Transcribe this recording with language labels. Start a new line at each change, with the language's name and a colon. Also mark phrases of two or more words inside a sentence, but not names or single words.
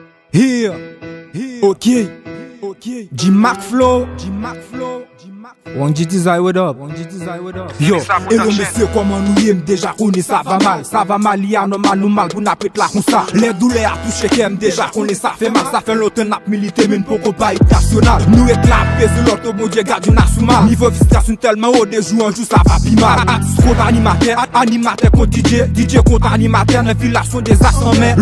English: Here. Here. Ok. Ok. G Mac Flow. G Mac Flow. G Mac Flow. Wang G T Zai, what up? Wang G T Zai, what up?
Haitian Creole: Yo, Sa pou hello, ta mesye, kòman nou ye? M deja konnen sa va mal. Sa va mal, y a normal, nou mal pou n ap rete la konsa. Lè doulè a touche kè m deja konnen sa fè mal. Sa fè lontan n ap milite, men poko pa hit nasyonal. Nou rete la, peze lòt, Bondye gade nou asoumal. Nivo vistasyon tèlman o, de jou an jou, sa va pi mal. Atis kont animatè, a-, animatè kont D J, D J kont animatè, nan vila son dezas anmen.